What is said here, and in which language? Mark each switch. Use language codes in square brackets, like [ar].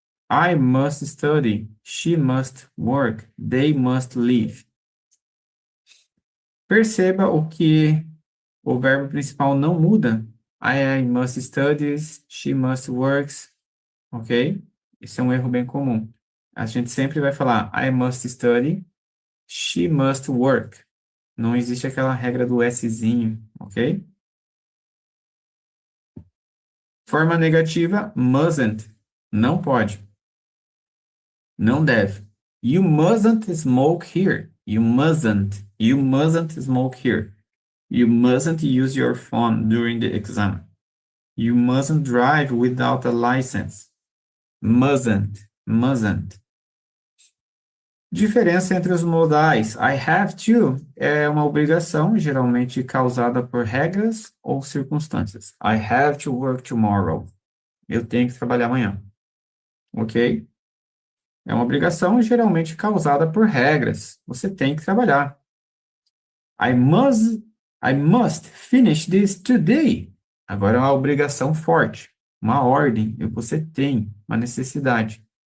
[en] I must study, she must work, they must live. [pt] Perceba o que o verbo principal não muda. [en] I must study, she must work, ok? [pt] Esse é um erro bem comum. A gente sempre vai falar [en] I must study, she must work. [pt] Não existe aquela regra do Szinho, ok? Forma negativa, mustn't. Não pode. Não deve. [en] You mustn't smoke here. You mustn't. You mustn't smoke here. You mustn't use your phone during the exam. You mustn't drive without a license. [pt] Mustn't. Mustn't. Diferença entre os modais. [en] I have to [pt] é uma obrigação, geralmente causada por regras ou circunstâncias. [en] I have to work tomorrow. [pt] Eu tenho que trabalhar amanhã. [en] Ok? [pt] É uma obrigação geralmente causada por regras. Você tem que trabalhar. [en] I must finish this today. [pt] Agora é uma obrigação forte, uma ordem. Você tem uma necessidade.